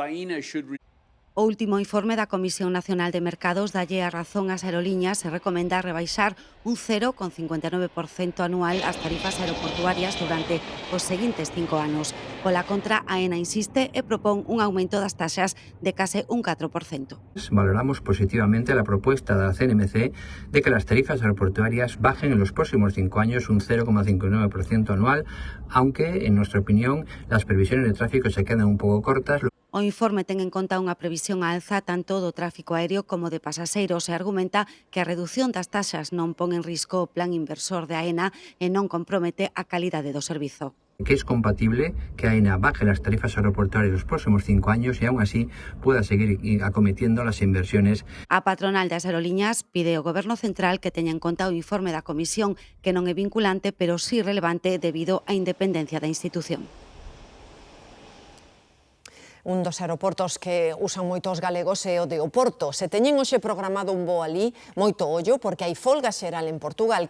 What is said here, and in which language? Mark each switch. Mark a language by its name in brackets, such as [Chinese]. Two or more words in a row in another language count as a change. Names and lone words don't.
[Galician] O último informe da Comisión Nacional de Mercados dalle a razón ás aeroliñas e recomenda rebaixar un 0,59% anual as tarifas aeroportuarias durante os seguintes 5 anos. Pola contra, a AENA insiste e propón un aumento das taxas de case un 4%. [Spanish] Valoramos positivamente la propuesta de la CNMC de que las tarifas aeroportuarias bajen en los próximos 5 años un 0,59% anual, aunque, en nuestra opinión, las previsiones de tráfico se quedan un poco cortas. [Galician] O informe ten en conta unha previsión á alza tanto do tráfico aéreo como de pasaxeiros e argumenta que a reducción das taxas non pon en risco o plan inversor de AENA e non compromete a calidade do servizo. [Spanish] Que es compatible que AENA baje las tarifas aeroportuarias los próximos 5 años y aún así pueda seguir acometiendo las inversiones. [Galician] A patronal das aeroliñas pide ao Goberno Central que teña en conta o informe da Comisión, que non é vinculante, pero sí relevante debido á independencia da institución. Un dos aeroportos que usan moitos galegos é o de Oporto. Se teñen hoxe programado un voo alí, moito ollo, porque hai folga xeral en Portugal.